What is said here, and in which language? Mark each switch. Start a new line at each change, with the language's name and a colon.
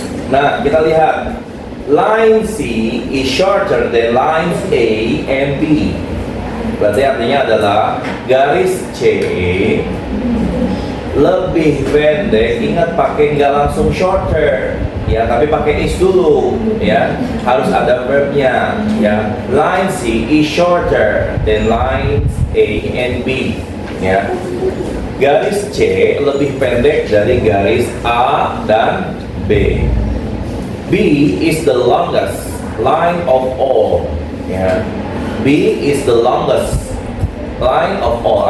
Indonesian: Nah, kita lihat
English: line C is shorter than lines A and B.
Indonesian: Berarti artinya adalah garis C lebih pendek. Ingat, pakai nggak langsung shorter ya, tapi pakai is dulu ya. Harus ada verbnya ya.
English: Line C is shorter than lines A and B ya.
Indonesian: Garis C lebih pendek dari garis A dan B.
English: B is the longest line of all ya. B is the longest line of all.